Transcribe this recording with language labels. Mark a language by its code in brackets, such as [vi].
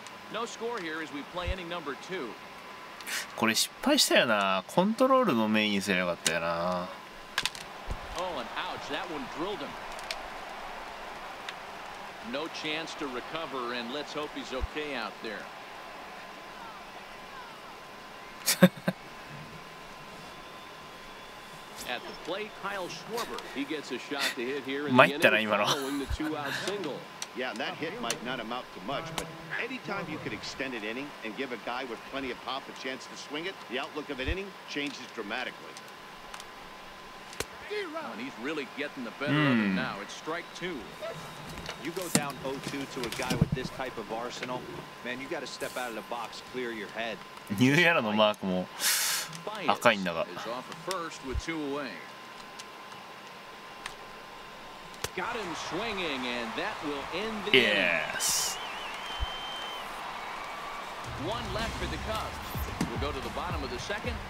[en] No score here as we play inning number 2. [ja] これ失敗したよな。コントロールのメインにすればよかったよな。 [en] Oh, and ouch, that one drilled him. No chance to recover, and let's hope he's okay out there. At the plate, Kyle Schwarber. He gets a shot to hit here in the inning following the 2-out single. Yeah, and that hit might not amount to much, but anytime you could extend an inning and give a guy with plenty of pop a chance to swing it, the outlook of an inning changes dramatically. Oh, and he's really getting the better of it now. It's strike 2. You go down 0-2 to a guy with this type of arsenal, man, you got to step out of the box, clear your head. [ja] ニューエラのマークも赤いんだが。 [en] Is off at first with 2 away. Got him swinging, and that will end the inning. Yes. 1 left for the Cubs. We'll go to the bottom of the second.